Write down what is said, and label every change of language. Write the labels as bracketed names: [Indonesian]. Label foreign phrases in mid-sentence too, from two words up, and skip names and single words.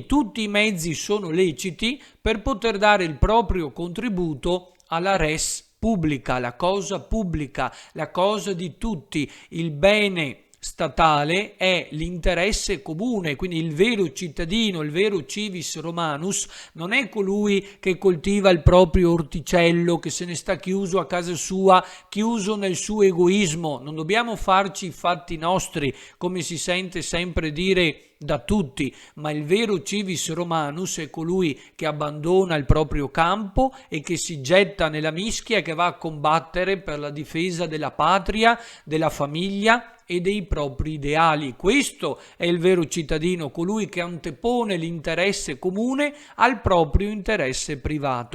[Italian] Tutti i mezzi sono leciti per poter dare il proprio contributo alla [Latin] res pubblica, [Italian] la cosa di tutti, il bene statale è l'interesse comune, quindi il vero cittadino, il vero [Latin] civis romanus [Italian] non è colui che coltiva il proprio orticello, che se ne sta chiuso a casa sua, chiuso nel suo egoismo. Non dobbiamo farci i fatti nostri, come si sente sempre dire da tutti, ma il vero [Latin] civis romanus [Italian] è colui che abbandona il proprio campo e che si getta nella mischia, che va a combattere per la difesa della patria, della famiglia e dei propri ideali. Questo è il vero cittadino, colui che antepone l'interesse comune al proprio interesse privato.